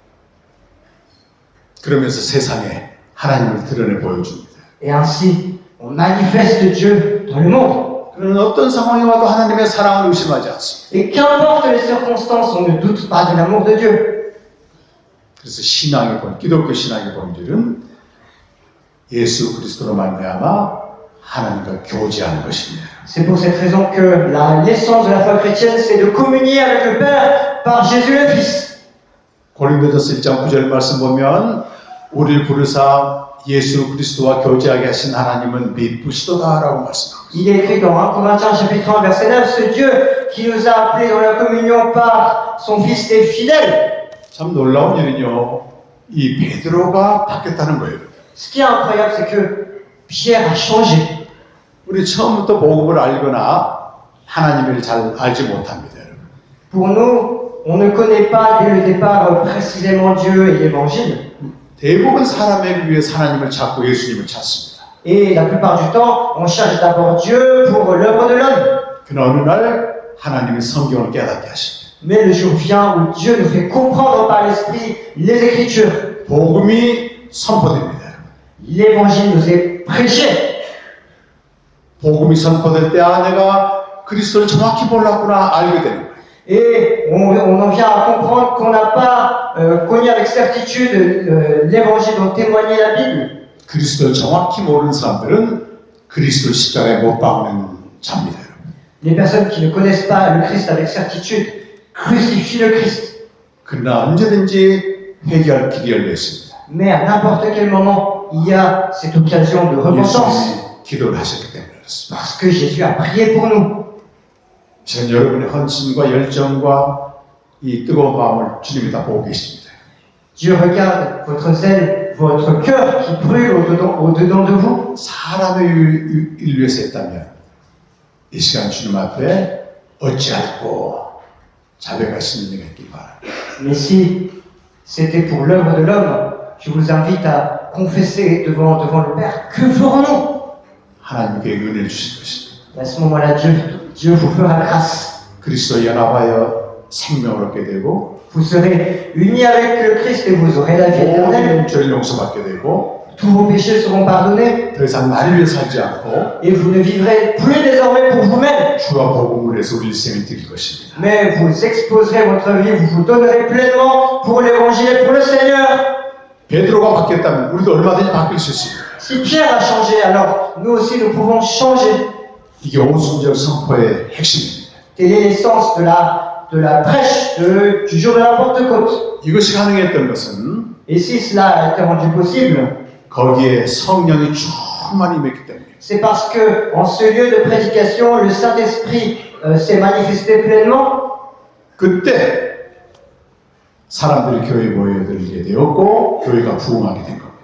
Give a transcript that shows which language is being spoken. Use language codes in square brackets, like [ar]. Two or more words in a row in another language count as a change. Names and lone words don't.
[ko] 그러면서 세상에 하나님을 드러내 보여줍니다. [fr] Et ainsi, on manifeste Dieu dans le monde. [ko] 그러나 어떤 상황이 와도 하나님의 사랑을 의심하지 않습니다. [fr] Et qu'importe les circonstances, on ne doute pas de l'amour de Dieu. [ko] 그래서 신앙의 본, 기독교 신앙의 본질은 예수 그리스도로 말미암아 하나님과 교제하는 것입니다. [fr] C'est pour cette raison que l'essence de la foi chrétienne, c'est de communier avec le Père par Jésus le Fils. [ko] 고린도전서 1장 9절 말씀 보면 우리를 부르사 예수 그리스도와 교제하게 하신 하나님은 미쁘시도다라고 말씀합니다. [fr] Il est écrit dans 1 Corinthiens chapitre 1 verset 9, ce Dieu qui nous a appelés dans la communion par son Fils est fidèle. [ko] 참 놀라운 일은요, 이 베드로가 바뀌었다는 거예요. [fr] Ce qui est incroyable, c'est que Pierre a changé. [ko] 우리 처음부터 복음을 알거나 하나님을 잘 알지 못합니다, 여러분. [fr] Pour nous, on ne connaît pas dès le départ précisément Dieu et l'Évangile. [ko] 대부분 사람을 위해서 하나님을 찾고 예수님을 찾습니다. [fr] Et la plupart du temps, on cherche d'abord Dieu pour l'œuvre de l'homme. [ko] 그러나 어느 날 하나님이 성경을 깨닫게 하십니다. [fr] Mais le jour vient où Dieu nous fait comprendre par l'Esprit les Écritures. [ko] 복음이 선포됩니다. [fr] L'Évangile nous est prêché. [ko] 복음이 선포될 때 내가 그리스도를 정확히 몰랐구나 알게 되는 거예요. [fr] Et on en vient à comprendre qu'on n'a pas connu avec certitude l'Évangile dont témoignait la Bible. [ko] 그리스도를 정확히 모르는 사람들은 그리스도를 십자가에 못 박는 자입니다. [fr] Les personnes qui ne connaissent pas le Christ avec certitude crucifient le Christ. [ko] 그러나 언제든지 회개할 길이 열려 있습니다. [fr] Mais à n'importe quel moment, il y a cette occasion de repentance. [ko] 예수님이 기도를 하셨기 때문에 그렇습니다. [fr] Parce que Jésus a prié pour nous. [ko] 전 여러분의 헌신과 열정과 이 뜨거운 마음을 주님이 다 보고 계십니다. [fr] Dieu regarde votre zèle, votre cœur qui brûle au-dedans de vous. [ko] 사람의 일 위해서 했다면 이 시간 주님 앞에 어찌할꼬 자백할 수 있는 게 있길 바랍니다. [fr] Mais si c'était pour l'œuvre de l'homme, je vous invite à confesser devant le Père. Que ferons-nous? [ko] 하나님께 은혜를 주실 것입니다. [fr] Et à ce moment-là, Dieu vous fera grâce. [ko] 그리스도 연합하여 생명을 얻게 되고 [fr] Vous serez unis avec le Christ et vous aurez la vie éternelle. [ko] 모든 죄를 용서받게 되고 [fr] Tous vos péchés seront pardonnés [ko] 더 이상 나를 위해 살지 않고 [fr] et vous ne vivrez plus désormais pour vous-même. [ko] 주와 복음을 위해서 우리 일생을 드릴 것입니다. [fr] Mais vous exposerez votre vie, vous vous donnerez pleinement pour l'évangile et pour le Seigneur. [ko] 베드로가 바뀌었다면 우리도 얼마든지 바뀔 수 있습니다. [fr] Si Pierre a changé, alors nous aussi nous pouvons changer. [ko] 이게 오순절 선포의 핵심입니다. [fr] Tel est l'essence de la prêche du jour de la Pentecôte. [ko] 이것이 가능했던 것은 [fr] Et si cela a été rendu possible, [ko] 거기에 성령이 충만히 임했기 때문에 [fr] c'est parce que en ce lieu de prédication, le Saint-Esprit s'est manifesté pleinement. [ko] 그때 사람들이 교회에 모여들게 되었고 교회가 부흥하게 된 겁니다.